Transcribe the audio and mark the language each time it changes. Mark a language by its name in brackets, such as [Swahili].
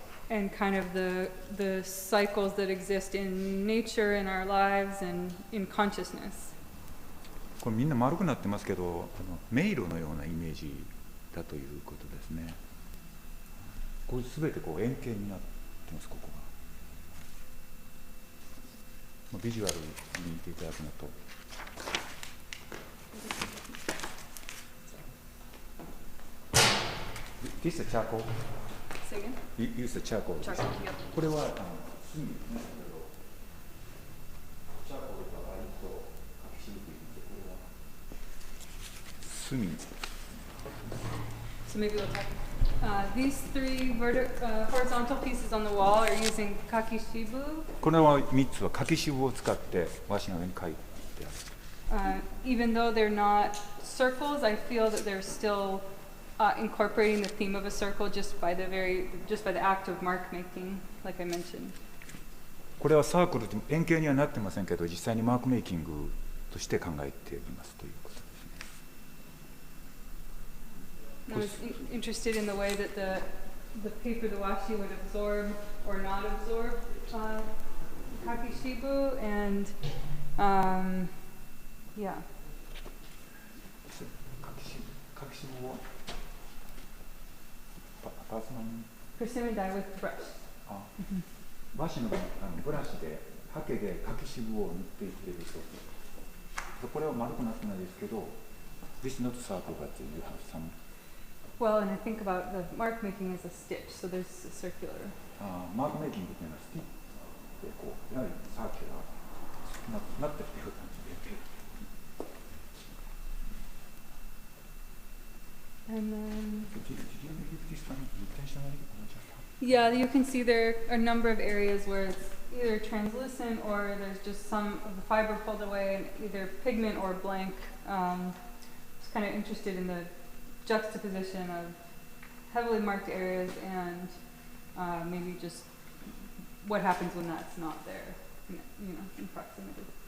[English] And kind of the cycles that exist in nature, in our lives, and in consciousness. [Japanese] これみんな丸くなってますけど、迷路のようなイメージだということですね。これすべてこう円形になってます、ここが。ビジュアルに見ていただくのと。 [English] This is charcoal. Say again? You use the charcoal. Charcoal, yep. [Japanese] これは炭ですね。チャーコールが割と書きしにくいので、これは炭。 [English] So maybe we'll talk. These three horizontal pieces on the wall are using kakishibu. [Japanese] これは3つは柿渋を使って和紙の上に書いてある。 [English] Even though they're not circles, I feel that they're still incorporating the theme of a circle just by the act of mark making, like I mentioned. [Japanese] これはサークルで円形にはなってませんけど、実際にマークメイキングとして考えていますということですね。 [English] I was interested in the way that the paper, the washi, would absorb or not absorb kakishibu, and yeah. [Japanese] 柿渋をパーソナルに [English] Persimmon dye with brush. [Japanese] 和紙のブラシでハケで柿渋を塗っていっていると。これは丸くなってないですけど、 [English] This is not circle, but you have some. Well, and I think about the mark making as a stitch, so there's a circular. [Japanese] マークメイキングというのはスティッチでこうやはりサーキュラーなってるという感じで。 [English] And then, Did you make this one intentionally? yeah, you can see there are a number of areas where it's either translucent or there's just some of the fiber pulled away, and either pigment or blank. Just kind of interested in the juxtaposition of heavily marked areas and maybe just what happens when that's not there, in proximity.